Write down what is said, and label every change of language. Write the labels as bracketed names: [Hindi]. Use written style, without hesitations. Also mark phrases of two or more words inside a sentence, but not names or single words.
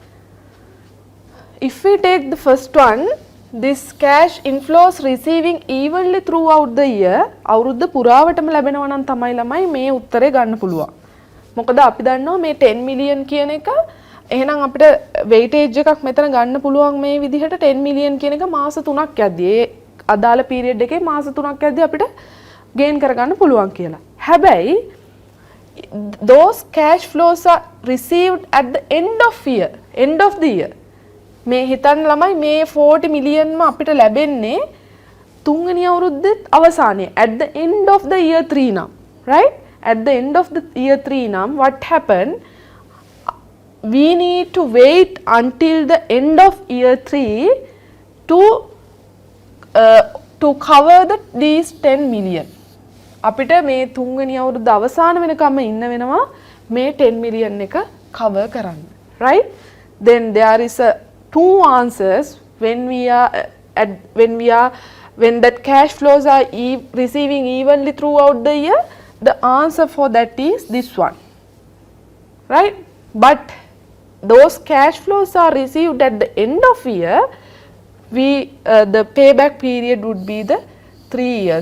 [English] If we take the first one, this cash inflows receiving evenly throughout the year, [Sinhala] අවුරුද්ද පුරාවටම ලැබෙනවා නම් තමයි ළමයි මේ උත්තරේ ගන්න පුළුවන්. මොකද අපි දන්නවා මේ 10 මිලියන් කියන එක, එහෙනම් අපිට weightage එකක් මෙතන ගන්න පුළුවන් මේ විදිහට 10 මිලියන් කියන එක මාස 3ක් යද්දී, ඒ අදාළ පීරියඩ් එකේ මාස 3ක් යද්දී අපිට gain කරගන්න පුළුවන් කියලා. [English] හැබැයි those cash flows are received at the end of the year. [Sinhala] මේ හිතන්න ළමයි මේ 40 මිලියන්ම අපිට ලැබෙන්නේ තුන්වෙනි අවුරුද්දේ අවසානයේ, [English] at the end of the year 3 නම්, right? At the end of the year 3 නම් what happened, we need to wait until the end of year 3 to cover these 10 million. [Sinhala] අපිට මේ තුන්වෙනි අවුරුද්ද අවසාන වෙනකම් ඉන්න වෙනවා මේ 10 million එක cover කරන්න, [English] right? Then there is a two answers when that cash flows are receiving evenly throughout the year. The answer for that is this one, right? But those cash flows are received at the end of year, the payback period would be the 3 years.